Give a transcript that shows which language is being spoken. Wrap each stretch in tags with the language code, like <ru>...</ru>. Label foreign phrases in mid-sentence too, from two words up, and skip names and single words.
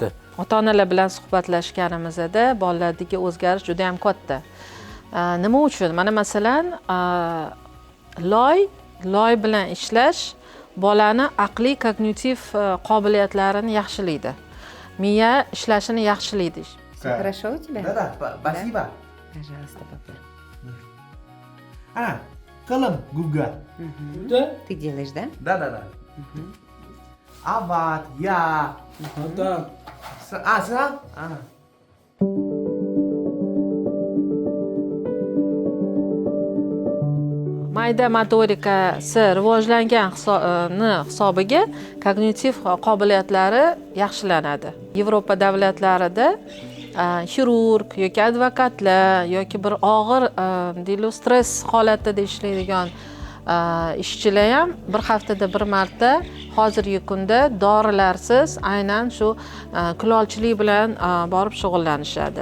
<uz>Ota-onalar bilan suhbatlashganimizda bolalardagi o'zgarish juda ham katta. Nima uchun? Mana masalan, loy bilan ishlash bolani aqliy kognitiv qobiliyatlarini yaxshilaydi. Miya ishlashini yaxshilaydi.</uz> <ru>Всё хорошо у тебя? Да, спасибо. Пожалуйста, папа. Калам губка. Ты делаешь, да? Да. Ават, я. Сам?</ru> <uz>Mayda motorikasi rivojlangan hisobiga kognitiv qobiliyatlari yaxshilanadi. Yevropa davlatlarida xirurg yoki advokatlar yoki bir og'ir deylik stress holatida ishlaydigan ishchilar ham bir haftada bir marta hozirgi kunda dorilarsiz aynan shu kulolchilik bilan borib shug'ullanishadi.</uz>